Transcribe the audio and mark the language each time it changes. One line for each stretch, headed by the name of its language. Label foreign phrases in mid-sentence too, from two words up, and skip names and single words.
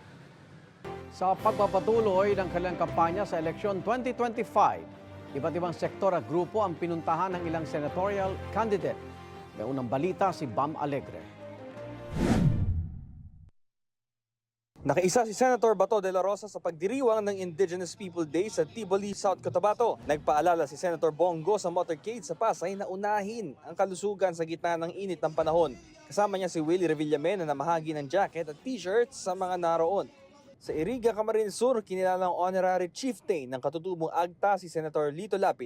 Filipino: Sa pagpapatuloy ng kanilang kampanya sa eleksyon 2025, iba't ibang sektor at grupo ang pinuntahan ng ilang
English: senatorial candidate.
Filipino: May unang balita si Bam Alegre. Nakaisa si Senator Bato de la Rosa sa pagdiriwang ng Indigenous People Day sa Tiboli, South Cotabato. Nagpaalala si Senator Bongo sa motorcade sa Pasay na unahin ang kalusugan sa gitna ng init ng panahon. Kasama niya si Willie Revillame na namahagi ng jacket at t-shirts sa mga naroon. Sa Iriga, Camarines Sur, kinilalang
English: honorary chieftain
Filipino: ng katutubong AGTA si Senator Lito Lapid.